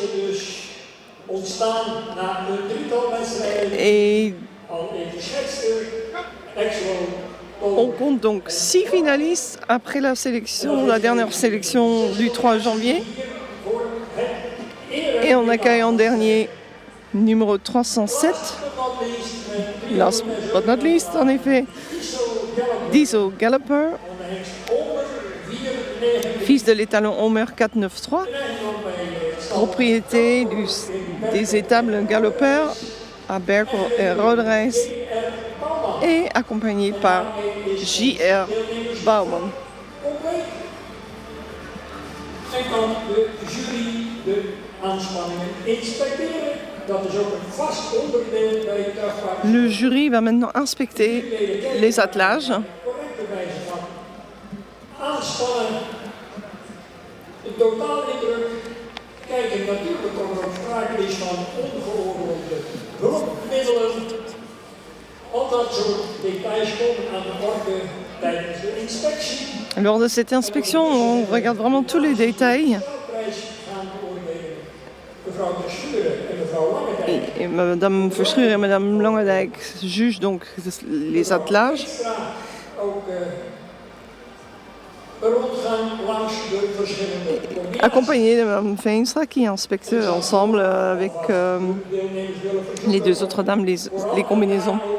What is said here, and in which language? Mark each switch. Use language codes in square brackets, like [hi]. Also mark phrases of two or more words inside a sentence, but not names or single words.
[fr] Et on compte donc 6 finalistes après la sélection, la dernière sélection du 3 janvier. Et on accueille en dernier numéro 307, [en] last but not least [fr] en effet, Diesel Galloper, fils de l'étalon Homer 493, propriété des étables Galloper à Berkel et Roderijs et accompagné par J.R. Bouwman. [nl] En kan de jury de aanspanningen inspecteren. Dat is ook een vast onderdeel bij het tuigpaard. [fr] Le jury va maintenant inspecter les attelages. [nl] Correcte wijze van aanspannen. De totaalindruk. Kijken natuurlijk of er ook sprake is van ongeoorloofde hulpmiddelen. Al dat soort details komen aan de orde tijdens de inspectie. [fr] Lors de cette inspection, on regarde vraiment tous les détails. Et Madame Verschuur et Madame Langendijk jugent donc les attelages. Accompagné de Mme Veenstra qui inspecte ensemble avec les 2 autres dames les combinaisons.